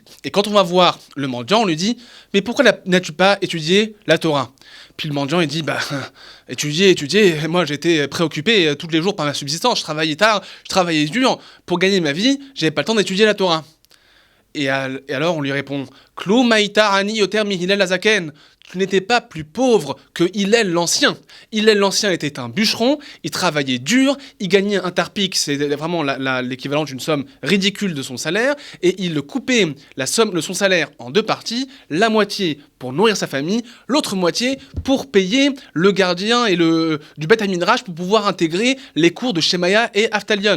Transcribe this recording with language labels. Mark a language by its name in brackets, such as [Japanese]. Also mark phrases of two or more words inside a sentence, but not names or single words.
[French] Et quand on va voir le mendiant, on lui dit « Mais pourquoi n'as-tu pas étudié la Torah ?» Puis le mendiant, il dit « Étudier, moi j'étais préoccupé tous les jours par ma subsistance, je travaillais tard, je travaillais dur, pour gagner ma vie, j'avais pas le temps d'étudier la Torah. » Et alors on lui répond « [Hebrew] כלום היית עני יותר מהלל הזקן [French] » Tu n'étais pas plus pauvre que Hillel l'Ancien. Hillel l'Ancien était un bûcheron, il travaillait dur, il gagnait un tarpik, c'est vraiment l'équivalent d'une somme ridicule de son salaire, et il coupait la somme de son salaire en deux parties, la moitié pour nourrir sa famille, l'autre moitié pour payer le gardien du Beth Midrash pour pouvoir intégrer les cours de Shemaya et Aftalion.